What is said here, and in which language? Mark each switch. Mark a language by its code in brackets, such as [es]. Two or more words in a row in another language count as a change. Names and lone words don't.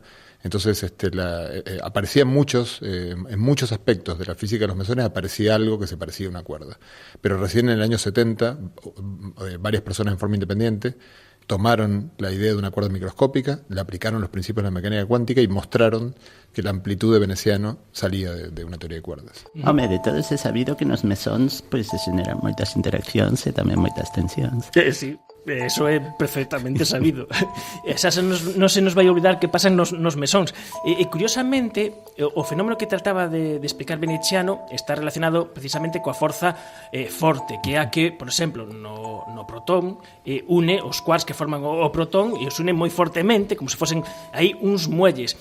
[es] Entonces aparecía en muchos aspectos de la física de los mesones, aparecía algo que se parecía a una cuerda. Pero recién en el año 70, varias personas en forma independiente tomaron la idea de una cuerda microscópica, le aplicaron los principios de la mecánica cuántica y mostraron que la amplitud de Veneciano salía de una teoría de cuerdas. [gl] Home, de todos é sabido que nos mesóns pois se xeneran moitas interaccións e tamén moitas tensións. Sí, eso é perfectamente sabido. Esa non se nos vai olvidar que pasan nos mesóns. E curiosamente, o fenómeno que trataba de explicar Veneziano está relacionado precisamente coa forza forte, que é a que, por exemplo, no protón une os quarks que forman o protón e os une moi fortemente, como se fosen aí uns muelles.